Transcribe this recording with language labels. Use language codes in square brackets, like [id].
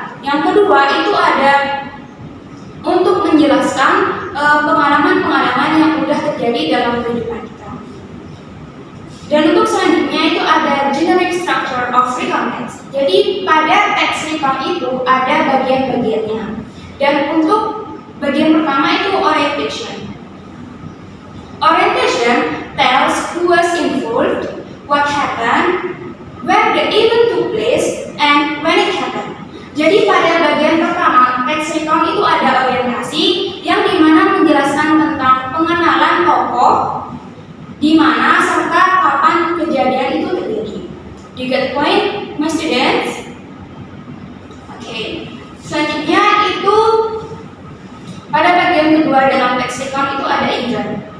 [id] Yang kedua itu ada untuk menjelaskan pengalaman-pengalaman yang sudah terjadi dalam kehidupan kita. Dan untuk selanjutnya itu ada [en] generic structure of recount text. [id] Jadi pada teks recount itu ada bagian-bagiannya. Dan untuk bagian pertama itu orientation. [en] Orientation tells who was involved, what happened, where the event took place, and when it happened. [id] Jadi pada bagian pertama, teks recount itu ada orientasi yang dimana menjelaskan tentang pengenalan tokoh, di mana serta kapan kejadian itu terjadi. [en] Do you get the point, my students? Oke. [id] Selanjutnya itu pada bagian kedua dalam teks recount itu ada event.